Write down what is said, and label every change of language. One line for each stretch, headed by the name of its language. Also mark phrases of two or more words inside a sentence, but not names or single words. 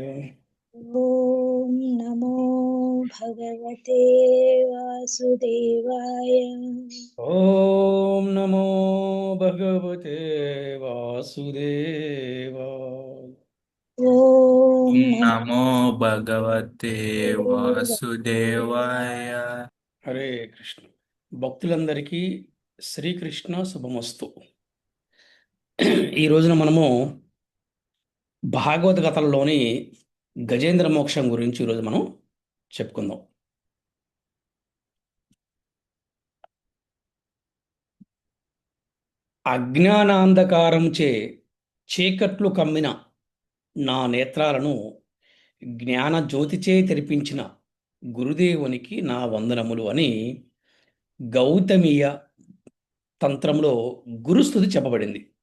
Sanskrit: ॐ नमो भगवते वासुदेवाय। ॐ नमो भगवते वासुदेवाय। ॐ ॐ नमो नमो भगवते भगवते वासुदेवाय।
Telugu: హరే కృష్ణ. భక్తులందరికీ శ్రీకృష్ణ శుభమస్తు. ఈ రోజున మనము భాగవత కథల్లోని గజేంద్ర మోక్షం గురించి ఈరోజు మనం చెప్పుకుందాం. అజ్ఞానాంధకారంచే చీకట్లు కమ్మిన నా నేత్రాలను జ్ఞాన జ్యోతిచే తెరిపించిన గురుదేవునికి నా వందనములు అని గౌతమీయ తంత్రంలో గురుస్తుతి చెప్పబడింది.